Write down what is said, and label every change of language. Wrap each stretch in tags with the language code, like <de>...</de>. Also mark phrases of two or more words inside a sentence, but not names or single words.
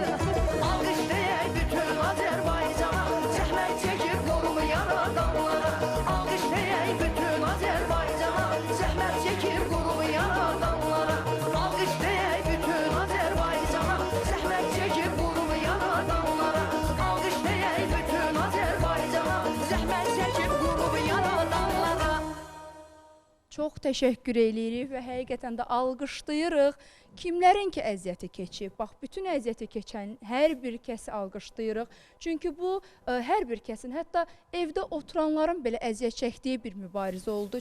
<tr>Alkışlayın bütün Azerbaycan'a, zəhmət çekip korulayan adamlara. Alkışlayın bütün Azerbaycan'a, zəhmət çekip korulayan adamlara. Alkışlayın bütün Azerbaycan'a, zəhmət çekip korulayan adamlara. Alkışlayın bütün Azerbaycan'a, zəhmət çekip korulayan adamlara.</tr> <az>Çox təşəkkür eləyirik və həqiqətən də alqışlayırıq. Kimlərin ki əziyyəti keçib, bax bütün əziyyəti keçən hər bir kəsi alqışlayırıq. Çünki bu hər bir kəsin, hətta evdə oturanların belə əziyyət çəkdiyi bir mübarizə oldu.</az>